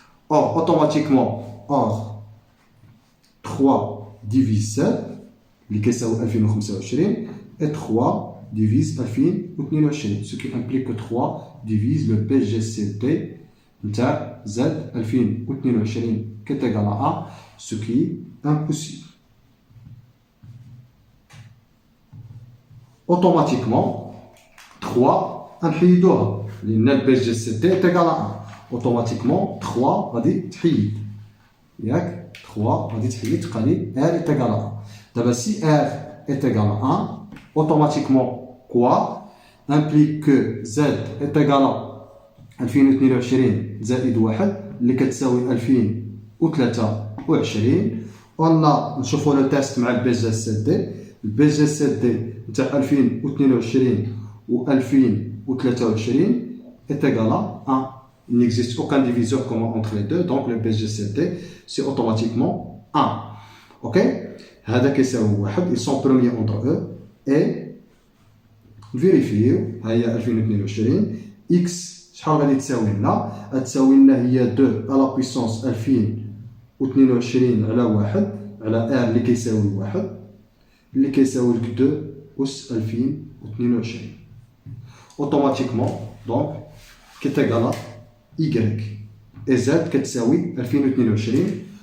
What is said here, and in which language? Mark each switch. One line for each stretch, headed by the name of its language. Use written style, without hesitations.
French: Or automatiquement 3 divise 7
Arabic: اللي كيساوي
French: 2025 et 3 divise 2022 ce qui implique que 3 divise le BGCD نتاع Z 2022 qui est égal à 1 ce qui est impossible. Automatiquement 3
Arabic: نحيدوها لأن
French: le BGCD est égal à 1.
Arabic: Automatiquement 3 غادي تحيد ياك 3 غادي تحيد تبقى لي
French: R est égal à 1. D'abord, si R est égal à 1, automatiquement, quoi implique que Z est égal à 2022 زائد 1 اللي كتساوي 2023. On a
Arabic: نشوفوا لو تيست مع البي جي سي دي. البي جي سي دي نتاع 2022 و 2023
French: est égal à 1. Il n'existe aucun diviseur commun entre les deux, donc le BGCD c'est automatiquement 1. Ok?
Arabic: هذا كيساوي واحد.
French: Ils sont premiers entre eux et vérifier
Arabic: هي 2022 x شحال غادي تساوي لنا؟ غتساوي لنا هي
French: 2 à la puissance 2022
Arabic: على واحد على r اللي كيساوي واحد اللي كيساوي لك 2 أس 2022.
French: Automatiquement donc qui est égal à y et z
Arabic: كتساوي
French: 2022.